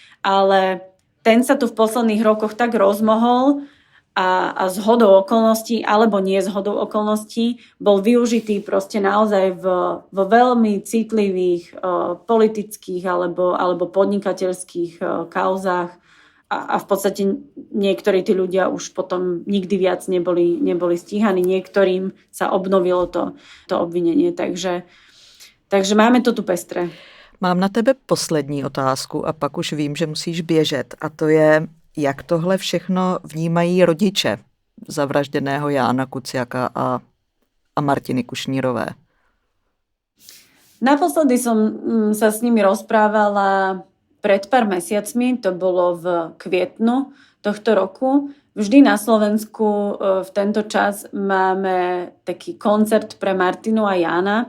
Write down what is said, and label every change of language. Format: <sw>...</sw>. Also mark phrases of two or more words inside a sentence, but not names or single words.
<sk>ale ten sa tu v posledných rokoch tak rozmohol a zhodou okolností, alebo nie zhodou okolností, bol využitý proste naozaj vo veľmi citlivých politických alebo podnikateľských kauzách a v podstate niektorí tí ľudia už potom nikdy viac neboli stíhaní, niektorým sa obnovilo to obvinenie, takže máme to tu pestré.</sk> <cs>Mám na tebe poslední otázku a pak už vím, že musíš běžet, a to je, jak tohle všechno vnímají rodiče zavražděného Jána Kuciaka a Martiny Kušnírové.</cs> <sk>Naposledy som sa s nimi rozprávala pred pár mesiacmi, to bolo v kvietnu tohto roku. Vždy na Slovensku v tento čas máme taký koncert pre Martinu a Jána.</sk>